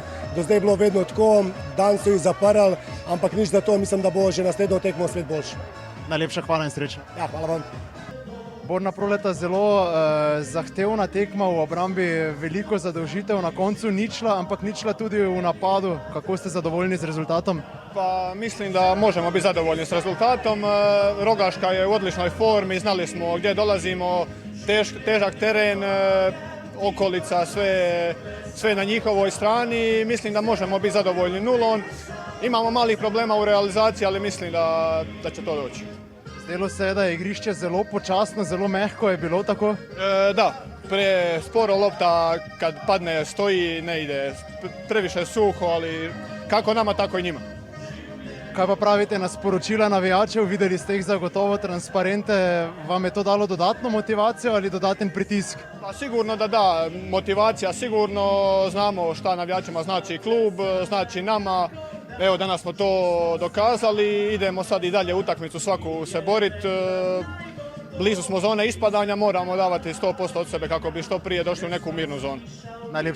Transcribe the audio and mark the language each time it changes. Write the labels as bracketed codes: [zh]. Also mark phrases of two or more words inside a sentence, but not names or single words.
[sl] Do zdaj je bilo vedno tako, dan so jih zaprli, ampak nič za to, mislim, da bo že naslednjo tekmo svet boljši. Najlepša hvala in srečno. Ja, hvala vam. Borna Proleta, zelo zahtevna tekma v obrambi, veliko zadolžitev na koncu, ničla, ampak ničla tudi v napadu. Kako ste zadovoljni z rezultatom? [hr] Pa mislim da možemo biti zadovoljni s rezultatom. Rogaška je u odličnoj formi, znali smo gdje dolazimo, težak teren, okolica, sve na njihovoj strani. Mislim da možemo biti zadovoljni nulom. Imamo malih problema u realizaciji, ali mislim da će to doći. [sl] Zdelo se je, da je igrišče zelo počasno, zelo mehko, je bilo tako? [hr] Da, sporo lopta kad padne stoji, ne ide, previše suho, ali kako nama, tako i njima. [sl] Kaj pa pravite na sporočila navijačev? Videli ste jih zagotovo transparente. Vam je to dalo dodatno motivacijo ali dodaten pritisk? [hr] Pa sigurno da, motivacija sigurno, znamo šta navijačima znači klub, znači nama. Evo danas smo to dokazali, idemo sad i dalje utakmicu svaku se boriti. Blizu smo zone ispadanja, moramo davati 100% od sebe kako bi što prije došli u neku mirnu zonu.